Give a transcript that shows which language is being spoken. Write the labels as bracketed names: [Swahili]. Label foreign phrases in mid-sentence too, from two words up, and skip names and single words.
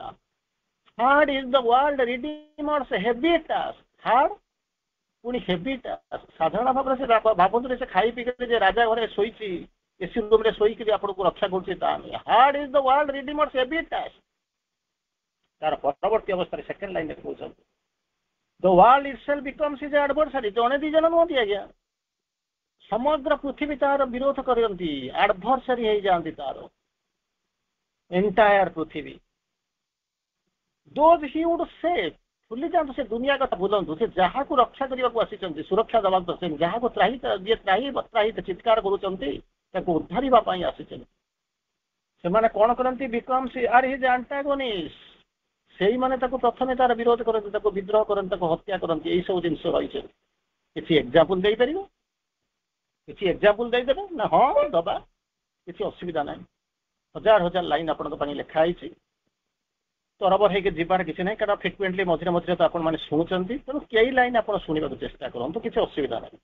[English] hard is the world redeemer's heavy task. ହାର୍ଡ ପୁଣି heavy task. [Odia] ସାଧାରଣ ଭାବରେ ସେ ଭାବନ୍ତୁ ସେ ଖାଇ ପିଇକି ଯେ ରାଜା ଘରେ ଶୋଇଛି, [English] AC room [Odia] ଶୋଇକିରି ଆପଣଙ୍କୁ ରକ୍ଷା କରୁଛି, ତା ନୁହେଁ। [English] hard is the world redeemer's heavy task. [Odia] ତାର ପରବର୍ତ୍ତୀ ଅବସ୍ଥାରେ [English] second line [Odia] କହୁଛନ୍ତି [English] the world itself becomes his adversary। [Odia] ଜଣେ ଦି ଜଣ ନୁହନ୍ତି ଆଜ୍ଞା, ସମଗ୍ର ପୃଥିବୀ ତାର ବିରୋଧ କରନ୍ତି, ଆଡଭର୍ସାରୀ ହେଇଯାଆନ୍ତି ତାର, ଏଣ୍ଟାୟାର ପୃଥିବୀ। [English] those he would save, [Odia] ଭୁଲି ଯାଆନ୍ତୁ ସେ ଦୁନିଆ କଥା ଭୁଲନ୍ତୁ, ସେ ଯାହାକୁ ରକ୍ଷା କରିବାକୁ ଆସିଛନ୍ତି, ସୁରକ୍ଷା ଦେବାକୁ ସେ ଯାହାକୁ ତ୍ରାହିତ ଚିତ୍କାର କରୁଛନ୍ତି, ତାକୁ ଉଦ୍ଧାରିବା ପାଇଁ ଆସିଛନ୍ତି, ସେମାନେ କଣ କରନ୍ତି? [English] becomes are his antagonists। [Odia] ସେଇମାନେ ତାକୁ ପ୍ରଥମେ ତାର ବିରୋଧ କରନ୍ତି, ତାକୁ ବିଦ୍ରୋହ କରନ୍ତି, ତାକୁ ହତ୍ୟା କରନ୍ତି। ଏଇ ସବୁ ଜିନିଷ ରହିଛି। କିଛି ଏକ୍ଜାମ୍ପଲ ଦେଇପାରିବ? କିଛି ଏକ୍ଜାମ୍ପଲ ଦେଇଦେବେ ନା? ହଁ ଦବା, କିଛି ଅସୁବିଧା ନାହିଁ। ହଜାର ହଜାର ଲାଇନ ଆପଣଙ୍କ ପାଇଁ ଲେଖା ହେଇଛି, ତରବର ହେଇକି ଯିବାର କିଛି ନାହିଁ, କାରଣ ଫ୍ରିକ୍ୱେଣ୍ଟଲି ମଝିରେ ମଝିରେ ତ ଆପଣମାନେ ଶୁଣୁଛନ୍ତି, ତେଣୁ କେଇ ଲାଇନ ଆପଣ ଶୁଣିବାକୁ ଚେଷ୍ଟା କରନ୍ତୁ, କିଛି ଅସୁବିଧା ନାହିଁ।